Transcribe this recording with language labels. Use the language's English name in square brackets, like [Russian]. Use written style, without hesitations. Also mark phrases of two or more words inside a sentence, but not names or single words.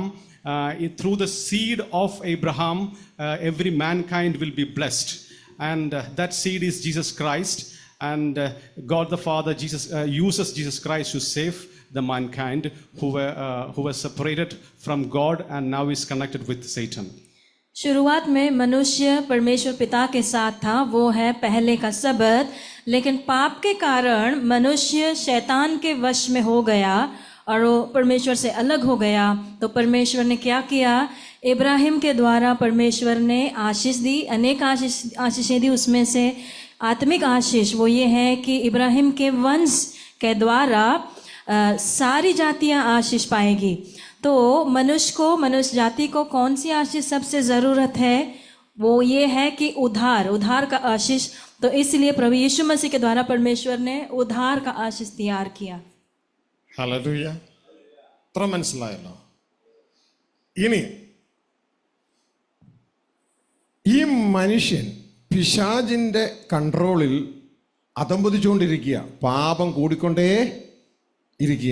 [English] Through the seed of Abraham, every mankind will be blessed, and that seed is Jesus Christ. And God the Father uses Jesus Christ to save the mankind who were separated from God and now is connected with Satan. [Hindi] शुरुआत में मनुष्य परमेश्वर पिता के साथ था, वो है पहले का सबत, लेकिन पाप के कारण मनुष्य शैतान के वश में हो गया और वो परमेश्वर से अलग हो गया। तो परमेश्वर ने क्या किया? इब्राहिम के द्वारा परमेश्वर ने आशीष दी, अनेक आशीषें दी। उसमें से आत्मिक आशीष वो ये है कि इब्राहिम के वंश के द्वारा सारी जातियां आशीष पाएगी। तो मनुष्य जाति को कौन सी आशीष सबसे ज़रूरत है? वो ये है कि उद्धार का आशीष। तो इसलिए प्रभु यीशु मसीह के द्वारा परमेश्वर ने उद्धार का आशीष तैयार किया। [Malayalam] ഹല്ലേലൂയ. ഇത്ര മനസ്സിലായല്ലോ. ഇനി ഈ മനുഷ്യൻ പിശാചിന്റെ കൺട്രോളിൽ അതമ്പതിച്ചുകൊണ്ടിരിക്കുക, പാപം കൂടിക്കൊണ്ടേ ഇരിക്കുക.